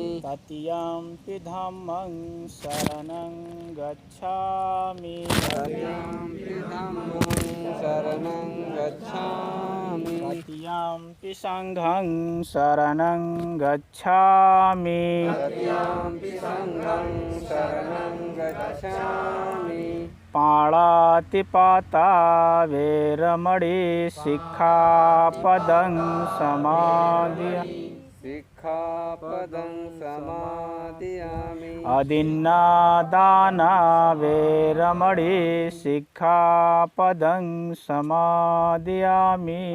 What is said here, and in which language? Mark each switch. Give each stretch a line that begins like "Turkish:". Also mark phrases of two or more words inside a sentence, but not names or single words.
Pali: तृतीयंपि धम्मं शरणं गच्छामि तृतीयंपि धम्मं शरणं गच्छामि तृतीयंपि संघं शरणं गच्छामि तृतीयंपि संघं शरणं गच्छामि पाणातिपाता वेरमणि सिक्खापदं समादयामि सिक्खापदं समादयामि अदिन्नादाना वेरमणि सिक्खापदं समादयामि